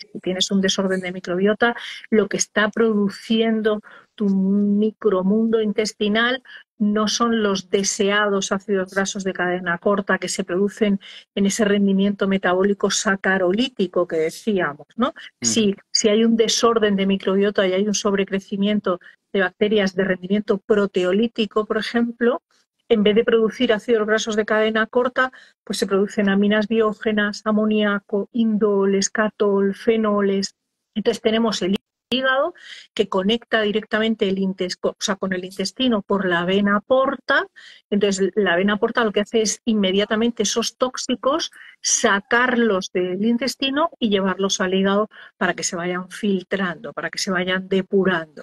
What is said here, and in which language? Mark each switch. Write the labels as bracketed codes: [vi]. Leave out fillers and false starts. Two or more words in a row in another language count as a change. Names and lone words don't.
[es] Si tienes un desorden de microbiota, lo que está produciendo tu micromundo intestinal no son los deseados ácidos grasos de cadena corta que se producen en ese rendimiento metabólico sacarolítico que decíamos, ¿no? Ujú. Si hay un desorden de microbiota y hay un sobrecrecimiento de bacterias de rendimiento proteolítico, por ejemplo, en vez de producir ácidos grasos de cadena corta, pues se producen aminas biógenas, amoníaco, indoles, catol, fenoles. Entonces tenemos el hígado que conecta directamente con el intestino por la vena porta. Entonces la vena porta lo que hace es inmediatamente esos tóxicos sacarlos del intestino y llevarlos al hígado para que se vayan filtrando, para que se vayan depurando.